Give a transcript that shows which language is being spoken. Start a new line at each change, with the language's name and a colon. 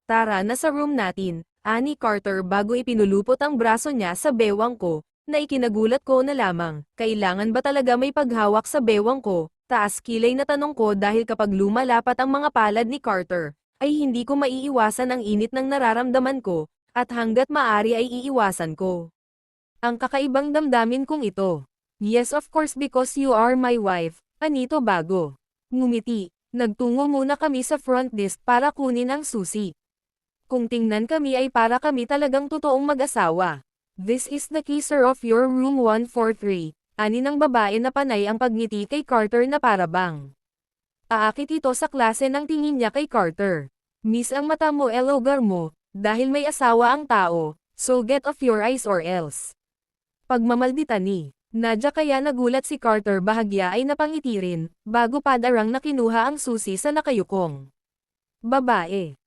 Filipino: Tara na sa room natin, ani Carter bago ipinulupot ang braso niya sa bewang ko, na ikinagulat ko na lamang, kailangan ba talaga may paghawak sa bewang ko? Taas kilay na tanong ko dahil kapag lumalapat ang mga palad ni Carter, ay hindi ko maiiwasan ang init ng nararamdaman ko, at hanggat maari ay iiwasan ko ang kakaibang damdamin kong ito.
English: Yes of course because you are my wife,
Filipino: anito bago. Ngumiti, nagtungo muna kami sa front desk para kunin ang susi. Kung tingnan kami ay para kami talagang totoong mag-asawa.
English: This is the key sir of your room 143.
Filipino: Ani ng babae na panay ang pagngiti kay Carter na parabang. Aakit ito sa klase ng tingin niya kay Carter. Miss ang mata mo elogar mo, dahil may asawa ang tao,
English: so get off your eyes or else.
Filipino: Pagmamaldita ni Nadja kaya nagulat si Carter bahagya ay napangiti rin, bago padarang na kinuha ang susi sa nakayukong babae.